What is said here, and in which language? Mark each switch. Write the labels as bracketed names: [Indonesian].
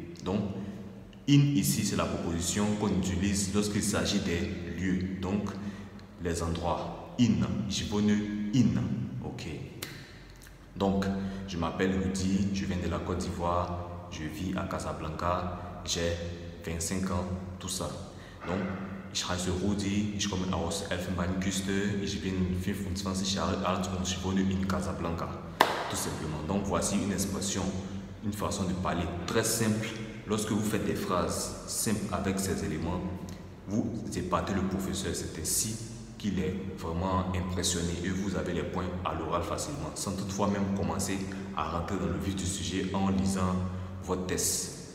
[French] Donc, in ici, c'est la proposition qu'on utilise lorsqu'il s'agit des lieux. Donc, les endroits. In. [German] Ich wohne in. [French] Ok. Donc, je m'appelle Rudy. Je viens de la Côte d'Ivoire. Je vis à Casablanca. J'ai 25 ans. Tout ça. [German] Donc, ich heiße Rudi, ich komme aus Elfenbeinküste, ich bin 25 Jahre alt und ich wohne in Casablanca. [French] tout simplement. Donc voici une expression, une façon de parler très simple. Lorsque vous faites des phrases simples avec ces éléments, vous épatez le professeur. C'est ainsi qu'il est vraiment impressionné et vous avez les points à l'oral facilement, sans toutefois même commencer à rentrer dans le vif du sujet en lisant votre test.